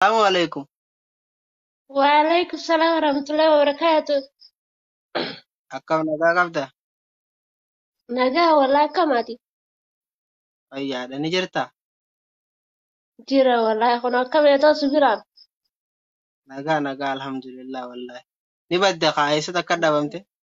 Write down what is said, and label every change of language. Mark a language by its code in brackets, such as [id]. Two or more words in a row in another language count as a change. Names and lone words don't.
[ar] السلام عليكم. وعليكم السلام ورحمة الله وبركاته. [om] Akkam nagaa qabda? Nagaa, wallaahi, akkam ati? Fayyaadha, ni jirtaa? Jira, wallaahi, kun akkam eetoo si biraan? Nagaa, nagaa, alhamdulillah, wallaahi. Ni badda kaa, eessatti akka dhabamte?